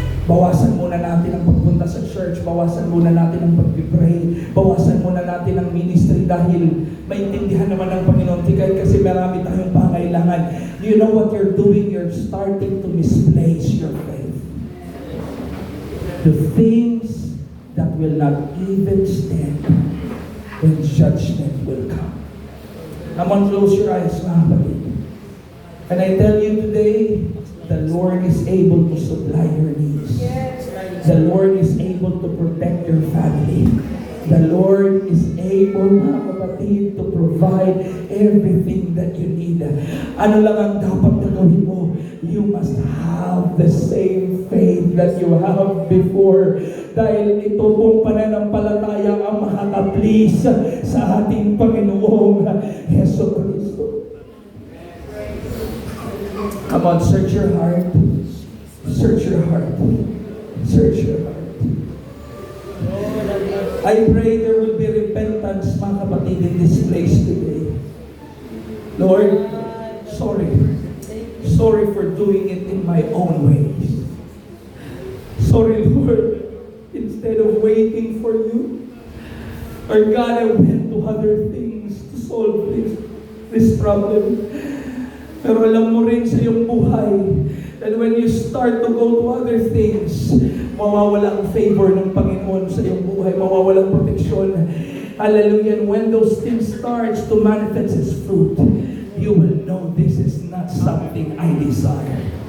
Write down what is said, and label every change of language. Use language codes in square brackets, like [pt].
[tl] Bawasan muna natin ang pagpunta sa church, bawasan muna natin ang pag-pray, bawasan muna natin ang ministry dahil maintindihan naman ng Panginoon kasi marami tayong pangailangan. [en] Do you know what you're doing? You're starting to misplace your faith. The things that will not even stand when judgment will come. Come on, close your eyes, [tl] mga kapatid. [en] And I tell you today, the Lord is able to supply your needs. The Lord is able to protect your family. The Lord is able, [tl] mga kapatid, [en] to provide everything that you need. [tl] Ano lang ang dapat na gawin mo? [en] You must have the same faith that you have before. [tl] Dahil ito pong pananampalataya ang makaka-please sa ating Panginoong Hesus Kristo. [en] Come on, search your heart. Search your heart. Search your heart. I pray there will be repentance repentance, [tl] mga kapatid, [en] in this place today. Lord, sorry. Sorry for doing it in my own ways. Sorry, Lord. Instead of waiting for you, or God, I went to other things to solve this problem. [tl] Pero alam mo rin sa iyong buhay [en] that when you start to go to other things, [tl] mawawala ang favor ng Panginoon sa iyong buhay, mawawala ang proteksyon. [en] Hallelujah. And when those things starts to manifest its fruit, you will know this is not something I desire.